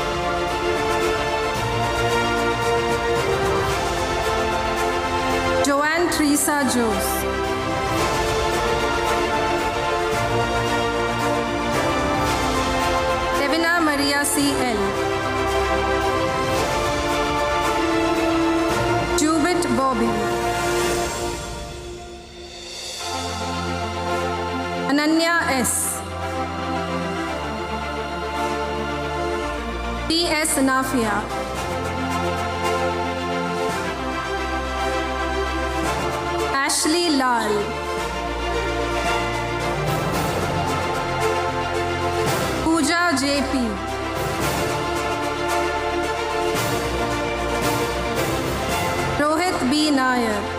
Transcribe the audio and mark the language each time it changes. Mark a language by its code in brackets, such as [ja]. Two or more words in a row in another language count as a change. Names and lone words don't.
[en] Joanne Teresa Jose. Devina Maria C.L. Jubit Bobby. Ananya S. T.S. Nafia. Ashley Lal. Pooja J.P. Rohit B. Nair.